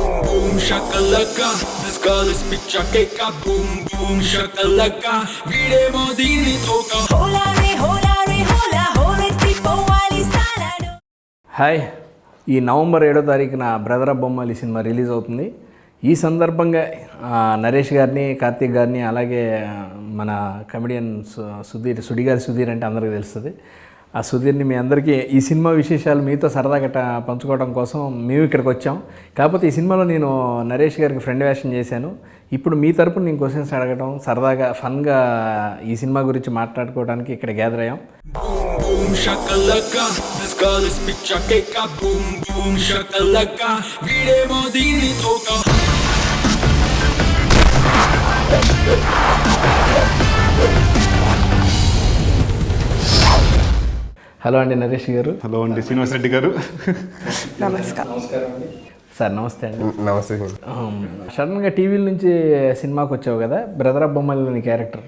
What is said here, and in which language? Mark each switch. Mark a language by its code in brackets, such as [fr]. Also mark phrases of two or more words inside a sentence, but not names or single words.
[en] boom shakalaka. This girl is picture cake. Boom boom shakalaka. Videmo dini thoka. Hola re hola holetti povali salado. [te] హాయ్, ఈ నవంబర్ 7వ తారీఖున బ్రదర్ ఆఫ్ బొమ్మాలి సినిమా రిలీజ్ అవుతుంది. ఈ సందర్భంగా నరేష్ గారిని, కార్తీక్ గారిని, అలాగే మన కమెడియన్ సుధీర్ అంటే అందరికీ తెలుస్తుంది. ఆ సుధీర్ని మీ అందరికీ ఈ సినిమా విశేషాలు మీతో సరదాగా పంచుకోవడం కోసం మేము ఇక్కడికి వచ్చాం. కాకపోతే ఈ సినిమాలో నేను నరేష్ గారికి ఫ్రెండ్ వేషం చేశాను. ఇప్పుడు మీ తరపున నేను క్వశ్చన్స్ అడగడం, సరదాగా ఫన్గా ఈ సినిమా గురించి మాట్లాడుకోవడానికి ఇక్కడ గ్యాదర్ అయ్యాం. Boom shakalaka. [en] This girl is picture cake. Boom boom shakalaka. Videmo dini thoka. [te] హలో అండి నరేష్ గారు. హలో అండి శ్రీనివాస్ రెడ్డి గారు. నమస్కారం అండి సార్. నమస్తే అండి. నమస్తే. సడన్గా టీవీల నుంచి సినిమాకి వచ్చావు కదా, బ్రదర్ ఆఫ్ బొమ్మలి క్యారెక్టర్.